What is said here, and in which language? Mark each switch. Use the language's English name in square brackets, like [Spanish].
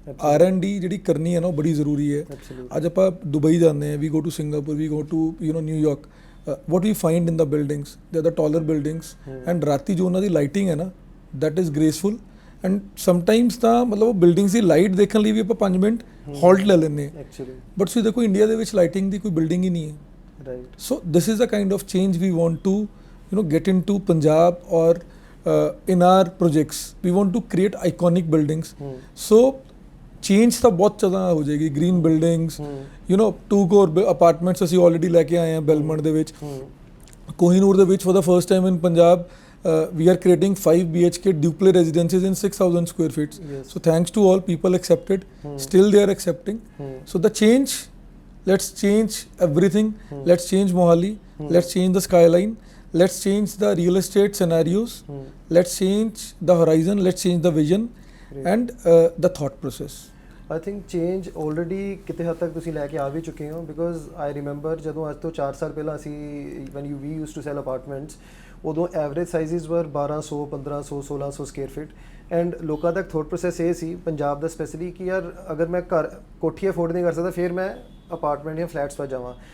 [Punjabi] R&D ਜਿਹੜੀ ਕਰਨੀ ਹੈ ਨਾ ਉਹ ਬੜੀ ਜ਼ਰੂਰੀ ਹੈ। ਅੱਜ ਆਪਾਂ ਦੁਬਈ ਜਾਂਦੇ ਹਾਂ, [English] we go to Singapore, we go to New York, what we find in the buildings, they are the taller buildings, [Punjabi] and ਰਾਤੀ ਜੋ ਉਹਨਾਂ ਦੀ ਲਾਈਟਿੰਗ ਹੈ ਨਾ, [English] that is graceful, [Punjabi] and sometimes ਤਾਂ ਮਤਲਬ ਉਹ ਬਿਲਡਿੰਗਸ ਦੀ ਲਾਈਟ ਦੇਖਣ ਲਈ ਵੀ ਆਪਾਂ 5 ਮਿੰਟ ਹਾਲਟ ਲੈ ਲੈਂਦੇ ਹਾਂ, ਬਟ ਤੁਸੀਂ ਦੇਖੋ ਇੰਡੀਆ ਦੇ ਵਿੱਚ ਲਾਈਟਿੰਗ ਦੀ ਕੋਈ ਬਿਲਡਿੰਗ ਹੀ ਨਹੀਂ ਹੈ, right? [English] So this is the kind of change we want to get into Punjab, or in our projects we want to create iconic buildings. [Punjabi] So change ਤਾਂ ਬਹੁਤ ਜ਼ਿਆਦਾ ਹੋ ਜਾਏਗੀ। ਗ੍ਰੀਨ ਬਿਲਡਿੰਗਸ, 2 crore ਅਪਾਰਟਮੈਂਟਸ ਅਸੀਂ already ਲੈ ਕੇ ਆਏ ਹਾਂ ਬੈਲਮੰਡ ਦੇ ਵਿੱਚ। ਕੋਹੀਨੂਰ ਦੇ ਵਿੱਚ [English] For the first time in Punjab we are creating 5 BHK duplex residences in 6,000 square feet. So thanks to all people accepted, still they are accepting. So the change, let's change everything. Let's change Mohali, let's change the skyline, let's change the real estate scenarios, let's change the horizon, let's change the vision and the thought process. I think change already [Punjabi] ਕਿਤੇ ਹੱਦ ਤੱਕ ਤੁਸੀਂ ਲੈ ਕੇ ਆ ਵੀ ਚੁੱਕੇ ਹੋ, [English] because I remember [Punjabi] ਜਦੋਂ ਅੱਜ ਤੋਂ 4 ਸਾਲ ਪਹਿਲਾਂ ਅਸੀਂ [English] when we used to sell apartments, [Punjabi] ਉਦੋਂ ਐਵਰੇਜ ਸਾਈਜ਼ਸ ਵਰ 1200, 1500, 1600 ਸਕੁਅਰ ਫੀਟ। ਐਂਡ ਲੋਕਾਂ ਦਾ ਥੋਟ ਪ੍ਰੋਸੈਸ ਇਹ ਸੀ ਪੰਜਾਬ ਦਾ ਸਪੈਸ਼ਲੀ ਕਿ ਯਾਰ ਅਗਰ ਮੈਂ ਘਰ ਕੋਠੀ ਅਫੋਰਡ ਨਹੀਂ ਕਰ ਸਕਦਾ ਫਿਰ ਮੈਂ ਅਪਾਰਟਮੈਂਟ ਜਾਂ ਫਲੈਟਸ 'ਤੇ ਜਾਵਾਂ।